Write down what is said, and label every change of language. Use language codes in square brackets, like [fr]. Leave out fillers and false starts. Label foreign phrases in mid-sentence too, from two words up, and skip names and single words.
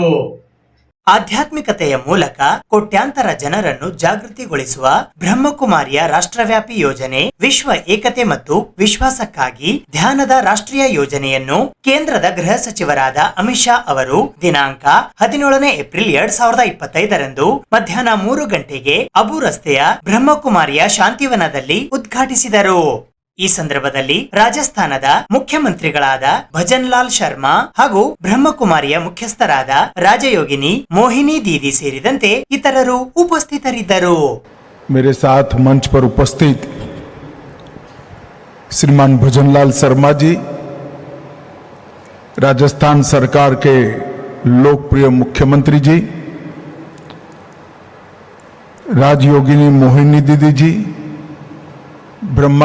[kn] ಆಧ್ಯಾತ್ಮಿಕತೆಯ ಮೂಲಕ ಕೋಟ್ಯಾಂತರ ಜನರನ್ನು ಜಾಗೃತಿಗೊಳಿಸುವ ಬ್ರಹ್ಮಕುಮಾರಿಯ ರಾಷ್ಟ್ರವ್ಯಾಪಿ ಯೋಜನೆ ವಿಶ್ವ ಏಕತೆ ಮತ್ತು ವಿಶ್ವಾಸಕ್ಕಾಗಿ ಧ್ಯಾನದ ರಾಷ್ಟ್ರೀಯ ಯೋಜನೆಯನ್ನು ಕೇಂದ್ರದ ಗೃಹ ಸಚಿವರಾದ ಅಮಿತ್ ಶಾ ಅವರು ದಿನಾಂಕ 17 ಏಪ್ರಿಲ್ 2025 ಮಧ್ಯಾಹ್ನ 3 ಗಂಟೆಗೆ ಅಬು ರಸ್ತೆಯ ಬ್ರಹ್ಮಕುಮಾರಿಯ ಶಾಂತಿವನದಲ್ಲಿ ಉದ್ಘಾಟಿಸಿದರು. ಈ ಸಂದರ್ಭದಲ್ಲಿ ರಾಜಸ್ಥಾನದ ಮುಖ್ಯಮಂತ್ರಿಗಳಾದ ಭಜನ್ ಲಾಲ್ ಶರ್ಮಾ ಹಾಗೂ ಬ್ರಹ್ಮಕುಮಾರಿಯ ಮುಖ್ಯಸ್ಥರಾದ ರಾಜಯೋಗಿನಿ ಮೋಹಿನಿ ದೀದಿ ಸೇರಿದಂತೆ ಇತರರು ಉಪಸ್ಥಿತರಿದ್ದರು. [hi] मेरे साथ मंच पर उपस्थित श्रीमान भजन लाल शर्मा जी, राजस्थान सरकार के लोकप्रिय मुख्यमंत्री जी, राजयोगिनी मोहिनी दीदी जी, ब्रह्मा